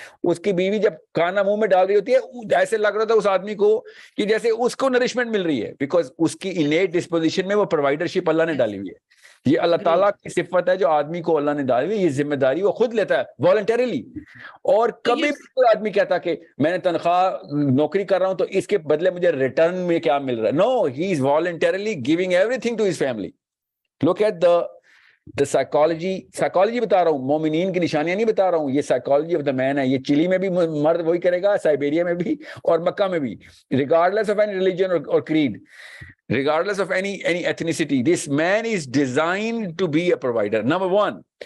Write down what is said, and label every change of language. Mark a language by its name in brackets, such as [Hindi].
[Urdu] اس کی بیوی جب کھانا منہ میں ڈال رہی ہوتی ہے, ایسے لگ رہا تھا اس آدمی کو کہ جیسے اس کو نرشمنٹ مل رہی ہے, بیکاز اس کی انیٹ ڈسپوزیشن میں وہ پرووائڈرشپ اللہ نے ڈالی ہوئی ہے. یہ اللہ تعالیٰ کی صفت ہے جو آدمی کو اللہ نے ڈالی ہوئی. یہ ذمہ داری وہ خود لیتا ہے والنٹریلی. اور کبھی بھی کوئی آدمی کہتا کہ میں نے تنخواہ نوکری کر رہا ہوں تو اس کے بدلے مجھے ریٹرن میں کیا مل رہا ہے. [English] No, he is voluntarily giving everything to his family. Look at the psychology [Urdu] بتا رہا ہوں, مومنین کی نشانیاں نہیں بتا رہا ہوں. یہ سائیکالوجی آف دا مین ہے. یہ چلی میں بھی مرد وہی کرے گا, سائبیریا میں بھی اور مکہ میں بھی, [English] Regardless of any religion اور creed, regardless of any ethnicity. This man is designed to be a provider, number one.